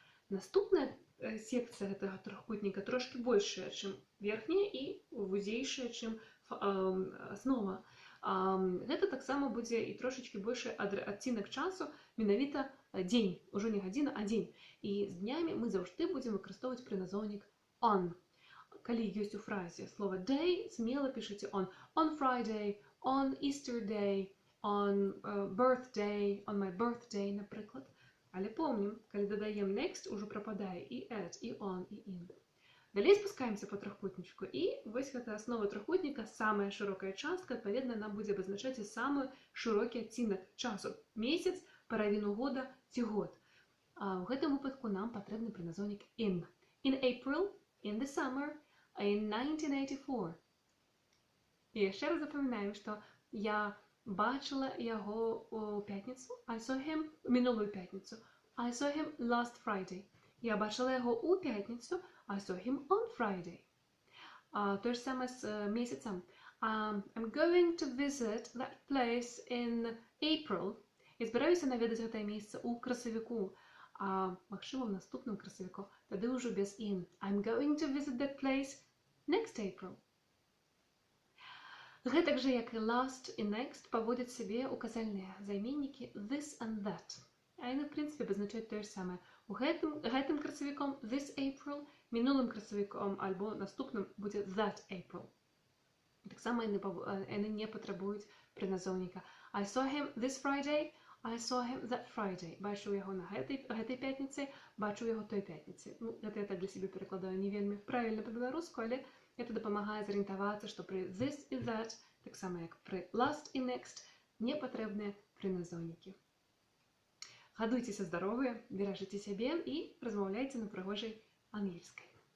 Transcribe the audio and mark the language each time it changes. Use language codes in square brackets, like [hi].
[be] Наступная секцыя гэтага трохкутніка трошкі большая, чым верхняя, і вузейшая, чым аснова. Гэта таксама будзе і трошачкі большы адцінак часу, менавіта дзень, ужо не гадзіна, а дзень. І з днямі мы заўжды будзем выкарыстоўваць прыназоўнік on. Калі ёсць у фразе слова day, смела пішыце on. [en] On Friday, on Easter day, on birthday, on my birthday, [be] напрыклад. Але помнім, калі дадаем next, ужо прападае і at, і on, і in. Далей спускаемся по трохкутнічку, і вось гэта аснова трохкутніка, самая шырокая частка, адпаведна, нам будзе абазначаць і самы шырокі адцінак часу. Месяц, паравіну года ці год. А ў гэтым выпадку нам патрэбны прыназоўнік in. [en] In April, in the summer, in 1984. [be] І яшчэ раз запамінаем, што я бачыла яго ў пятніцу, [en] I saw him, [be] мінулую пятніцу, [en] I saw him last Friday. [be] Я бачыла яго ў пятніцу, [en] I saw him on Friday. [be] То ж самае з месяцам. [en] I'm going to visit that place in April. [be] Я збіраюся наведаць гэтае месца ў красавіку, а магчыма ў наступным красавіку, тады ўжо без in. [en] I'm going to visit that place next April. [be] Гэтак жа, як і last і next, паводзяць сябе указальныя займеннікі [en] this and that. [be] А яны, в прынцыпе, абазначаюць тое ж самае. У гэтым красавіком [en] this April, [be] мінулым красавіком альбо наступным будзе [en] that April. [be] Таксама яны не патрабуюць прыназоўніка. [en] I saw him this Friday, I saw him that Friday. [be] Бачыў яго на гэтай пятніцы, бачыў яго той пятніцы. Гэта я так для сябе перакладаю не вельмі правільна па-беларуску, але гэта дапамагае зарыентавацца, што пры this і that, таксама як пры last і next, не патрэбныя прыназоўнікі. Гадуйцеся здаровыя, беражыце сябе і размаўляйце на прыгожай ангельскай.